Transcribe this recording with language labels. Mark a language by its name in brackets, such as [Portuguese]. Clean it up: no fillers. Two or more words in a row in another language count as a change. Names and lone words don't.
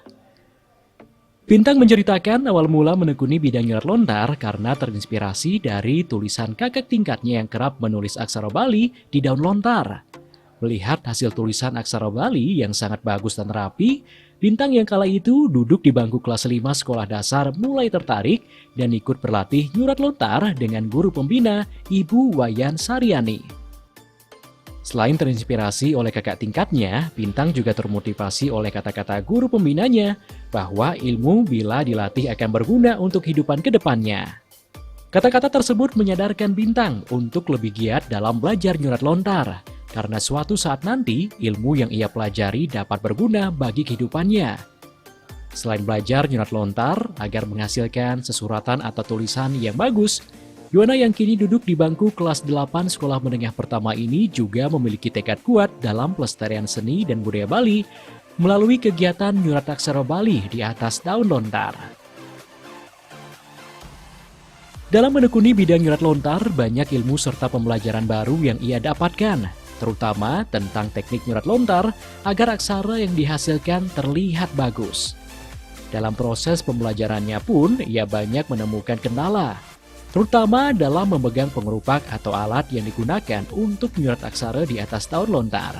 [Indonesian] Bintang menceritakan awal mula menekuni bidang nyurat lontar karena terinspirasi dari tulisan kakak tingkatnya yang kerap menulis aksara Bali di daun lontar. Melihat hasil tulisan aksara Bali yang sangat bagus dan rapi, Bintang yang kala itu duduk di bangku kelas 5 sekolah dasar mulai tertarik dan ikut berlatih nyurat lontar dengan guru pembina Ibu Wayan Saryani. Selain terinspirasi oleh kakak tingkatnya, Bintang juga termotivasi oleh kata-kata guru pembinanya bahwa ilmu bila dilatih akan berguna untuk kehidupan ke depannya. Kata-kata tersebut menyadarkan Bintang untuk lebih giat dalam belajar nyurat lontar, karena suatu saat nanti ilmu yang ia pelajari dapat berguna bagi kehidupannya. Selain belajar nyurat lontar agar menghasilkan sesuratan atau tulisan yang bagus, Yona yang kini duduk di bangku kelas 8 sekolah menengah pertama ini juga memiliki tekad kuat dalam pelestarian seni dan budaya Bali melalui kegiatan nyurat aksara Bali di atas daun lontar. Dalam menekuni bidang nyurat lontar, banyak ilmu serta pembelajaran baru yang ia dapatkan, terutama tentang teknik nyurat lontar agar aksara yang dihasilkan terlihat bagus. Dalam proses pembelajarannya pun, ia banyak menemukan kendala, terutama dalam memegang pengerupak atau alat yang digunakan untuk menyurat aksara di atas daun lontar.